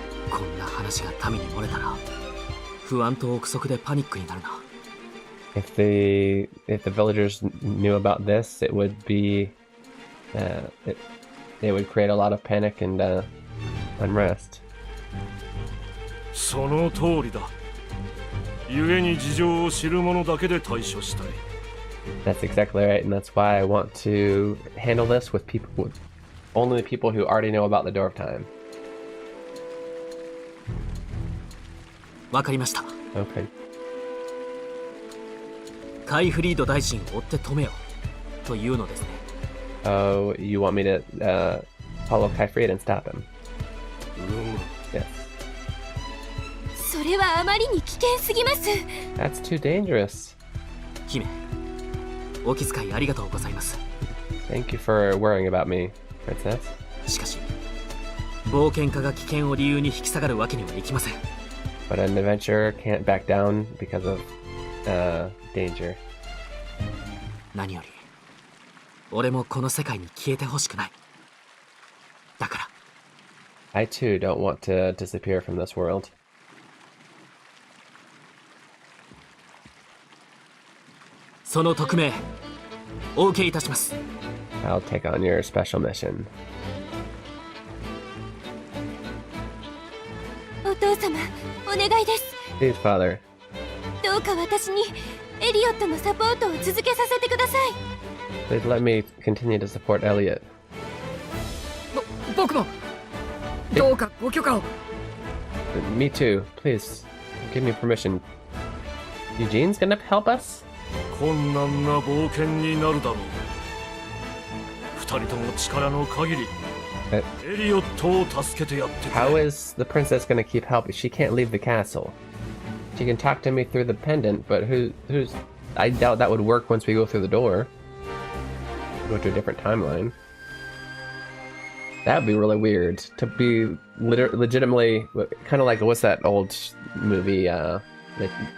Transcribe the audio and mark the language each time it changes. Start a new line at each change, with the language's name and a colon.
Japanese: こんな話が民に漏れたら、不安と憶測でパニックになるな。
English: If the villagers knew about this, it would be it would create a lot of panic and unrest.
Japanese: その通りだ。故に事情を知る者だけで対処したい。
English: That's exactly right, and that's why I want to handle this with only the people who already know about the Door of Time.
Japanese: わかりました。
English: Okay.
Japanese: カイフリード大臣を追って止めよというのですね。
English: Oh, you want me to follow Kaifried and stop him? Yes.
Japanese: それはあまりに危険すぎます。
English: That's too dangerous.
Japanese: 姫、お気遣いありがとうございます。
English: Thank you for worrying about me, Princess.
Japanese: しかし、冒険家が危険を理由に引き下がるわけにはいきません。
English: But an adventurer can't back down because of danger.
Japanese: 何より、俺もこの世界に消えてほしくない。だから。
English: I too don't want to disappear from this world.
Japanese: その匿名、お受けいたします。
English: I'll take on your special mission.
Japanese: お父様、お願いです。
English: Please, Father.
Japanese: どうか私にエリオットのサポートを続けさせてください。
English: Please let me continue to support Elliot.
Japanese: 僕もどうかご許可を。
English: Me too. Please, give me permission. Eugene's gonna help us?
Japanese: 困難な冒険になるだろう。二人とも力の限り、エリオットを助けてやってくれ。
English: How is the princess gonna keep helping? She can't leave the castle. She can talk to me through the pendant, but who's... I doubt that would work once we go through the door. Go to a different timeline. That would be really weird. To be legitimately... Kind of like, what's that old movie? Like